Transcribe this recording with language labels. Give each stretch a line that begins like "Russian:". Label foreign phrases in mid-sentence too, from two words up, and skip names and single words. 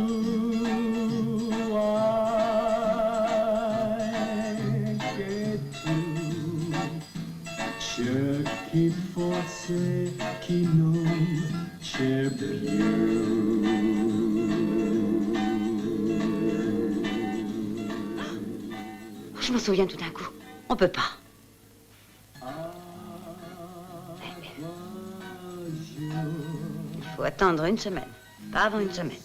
Italian: che tu cerchi forse chi non c'è più.
French: Je me souviens tout d'un coup. On peut pas. Il faut attendre une semaine. Pas avant une semaine.